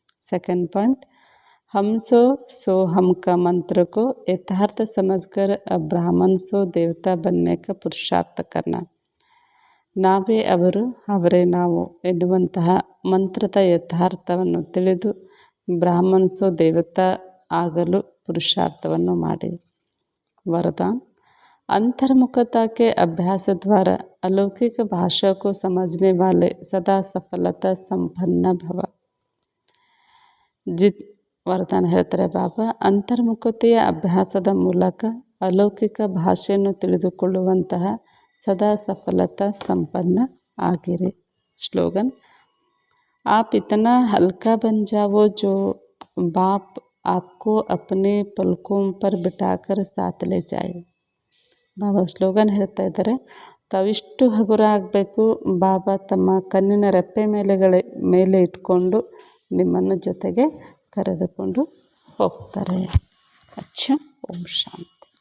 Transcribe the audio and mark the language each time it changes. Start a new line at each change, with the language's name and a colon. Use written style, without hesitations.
English: second point,
Hindi: हम सो हम का मंत्र को यथार्थ समझकर अब ब्राह्मण सो देवता बनने का पुरुषार्थ करना.
Kannada: ನಾವೇ ಅವರು ಅವರೇ ನಾವು ಎನ್ನುವಂತಹ ಮಂತ್ರದ ಯಥಾರ್ಥವನ್ನು ತಿಳಿದು ಬ್ರಾಹ್ಮಣ ಸೋ ದೇವತಾ ಆಗಲು ಪುರುಷಾರ್ಥವನ್ನು ಮಾಡಿ.
Hindi: वरदान, अंतर्मुखता के अभ्यास द्वारा अलौकिक भाषा को समझने वाले सदा सफलता संपन्न भव.
Kannada: ವರದಾನ ಹೇಳ್ತಾರೆ ಬಾಬಾ, ಅಂತರ್ಮುಖತೆಯ ಅಭ್ಯಾಸದ ಮೂಲಕ ಅಲೌಕಿಕ ಭಾಷೆಯನ್ನು ತಿಳಿದುಕೊಳ್ಳುವಂತಹ ಸದಾ ಸಫಲತಾ ಸಂಪನ್ನ ಆಗಿರಿ.
Hindi: ಸ್ಲೋಗನ್, आप इतना हल्का बन जाओ जो बाप आपको अपने पलकों पर बिठाकर साथ ले जाए.
Kannada: ಬಾಬಾ ಸ್ಲೋಗನ್ ಹೇಳ್ತಾ ಇದ್ದಾರೆ, ತಾವಿಷ್ಟು ಹಗುರ ಆಗಬೇಕು, ಬಾಬಾ ತಮ್ಮ ಕಣ್ಣಿನ ರೆಪ್ಪೆ ಮೇಲೆ ಇಟ್ಕೊಂಡು ನಿಮ್ಮನ್ನು ಜೊತೆಗೆ ಕರೆದುಕೊಂಡು ಹೋಗ್ತಾರೆ. ಅಚ್ಚ. ಓಂ ಶಾಂತಿ.